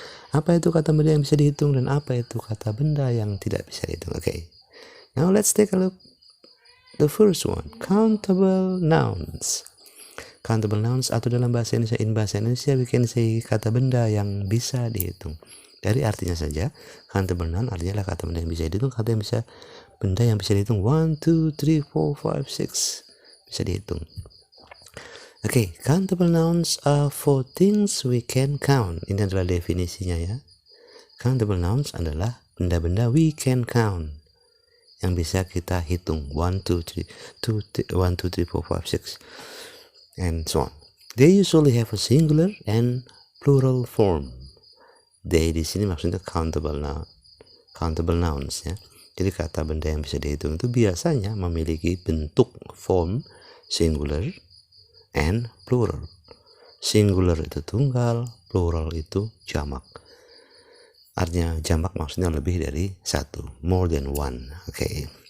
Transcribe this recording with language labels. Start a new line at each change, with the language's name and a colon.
Indonesian: Apa itu kata benda yang bisa dihitung dan apa itu kata benda yang tidak bisa dihitung?
English: Okay. Now let's take a look. The first one, countable nouns.
Indonesian: Countable nouns atau dalam bahasa Indonesia
English: we can say
Indonesian: kata benda yang bisa dihitung. Dari artinya saja, countable noun artinya kata benda yang bisa dihitung, benda yang bisa dihitung 1, 2, 3, 4, 5, 6 bisa dihitung.
English: Okay, countable nouns are for things we can count.
Indonesian: Ini adalah definisinya ya. Countable nouns adalah benda-benda
English: we can count,
Indonesian: yang bisa kita hitung 1, 2, 3, 4, 5, 6
English: and so on. They usually have a singular and plural form.
Indonesian: They di sini maksudnya countable nouns ya. Jadi kata benda yang bisa dihitung itu biasanya memiliki bentuk form
English: singular and plural.
Indonesian: Singular itu tunggal, plural itu jamak. Artinya jamak maksudnya lebih dari satu,
English: more than one.
Indonesian: Okay.